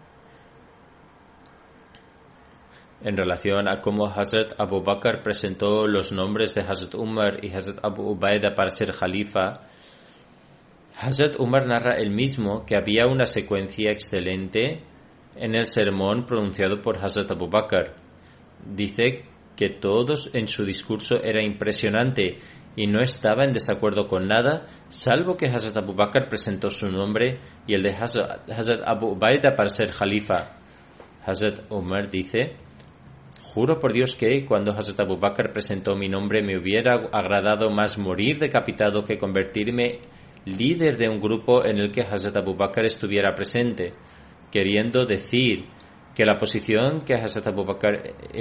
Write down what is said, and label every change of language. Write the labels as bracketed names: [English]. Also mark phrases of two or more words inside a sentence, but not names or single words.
[Spanish] En relación a cómo Hazrat Abu Bakr presentó los nombres de Hazrat Umar y Hazrat Abu Ubaida para ser jalifa, Hazrat Umar narra él mismo que había una secuencia excelente en el sermón pronunciado por Hazrat Abu Bakr. Dice que todos en su discurso era impresionante y no estaba en desacuerdo con nada, salvo que Hazrat Abu Bakr presentó su nombre y el de Hazrat Abu Ubaida para ser jalifa. Hazrat Umar dice: juro por Dios que cuando Hazrat Abu Bakr presentó mi nombre me hubiera agradado más morir decapitado que convertirme líder de un grupo en el que Hazrat Abu Bakr estuviera presente, queriendo decir que la posición que Hazrat Abu Bakr